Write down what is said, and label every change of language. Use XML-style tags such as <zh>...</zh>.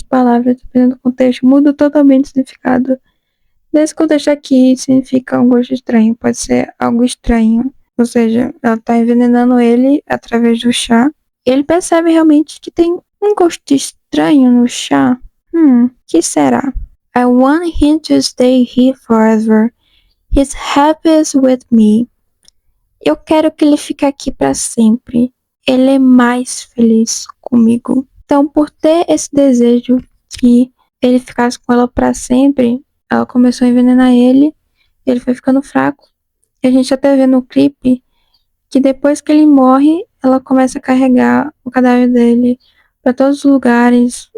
<pt>As palavras, dependendo do contexto, mudam totalmente o significado. Nesse contexto aqui, significa um gosto estranho. Pode ser algo estranho. Ou seja, ela tá envenenando ele através do chá. Ele percebe realmente que tem um gosto estranho no chá. Que será?</pt> <en>I want him to stay here forever. He's happiest with me.</en> <pt>Eu quero que ele fique aqui para sempre. Ele é mais feliz comigo. Então, por ter esse desejo que ele ficasse com ela para sempre, ela começou a envenenar ele. Ele foi ficando fraco. E a gente até vê no clipe que depois que ele morre, ela começa a carregar o cadáver dele para todos os lugares.</pt>